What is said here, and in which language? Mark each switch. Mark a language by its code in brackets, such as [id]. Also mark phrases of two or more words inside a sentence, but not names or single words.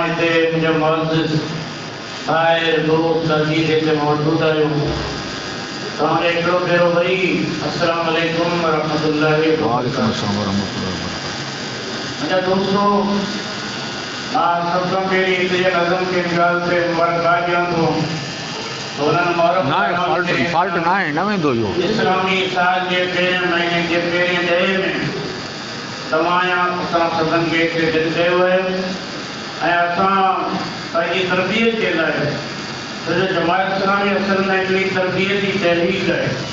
[sd] हिते मुंहिंजा मुअज़्ज़िज़ भाई दोस्त अज़ीज़ हिते मौजूद आहियो तव्हां हिकिड़ो भेरो वरी [ar] السلام عليكم ورحمة الله وبركاته. [sd] मुंहिंजा दोस्तो मां सभ खां पहिरीं हिते नज़म खे ॻाल्हि ते मुबारकबाद ॾियां थो इस्लामी साल जे पहिरें महीने जे पहिरें ॾहे में तव्हां असां सभिनी खे हिते गॾु कयो आहे ऐं असां पंहिंजी तरबियत जे लाइ सॼो जमात इस्लामी असल में हिकिड़ी तरबियती तहरीक आहे।